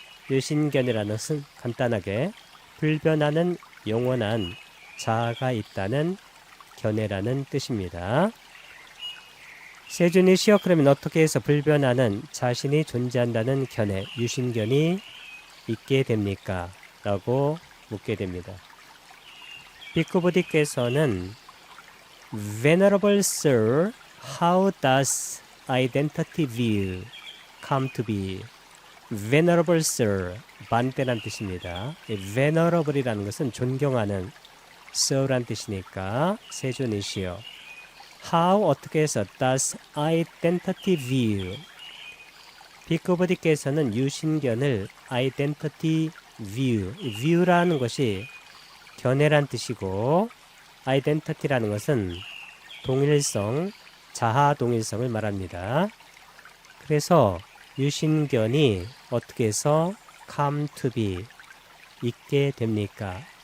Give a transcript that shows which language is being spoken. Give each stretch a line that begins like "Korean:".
Korean: 유신견이라는 것은 간단하게 불변하는 영원한 자아가 있다는 견해라는 뜻입니다. 세존이시여, 그러면 어떻게 해서 불변하는 자신이 존재한다는 견해, 유신견이 있게 됩니까? 라고 묻게 됩니다. 비쿠부디께서는
English: Venerable Sir, how does identity view come to be? Venerable Sir,
Korean: 반대란 뜻입니다. Venerable이라는 것은 존경하는, Sir란 뜻이니까 세존이시여.
English: How,
Korean: 어떻게 해서
English: does identity view?
Korean: 비쿠부디께서는 유신견을 identity view라는 것이 견해란 뜻이고, identity라는 것은 동일성, 자아 동일성을 말합니다. 그래서 유신견이 어떻게 해서
English: come to be,
Korean: 있게 됩니까?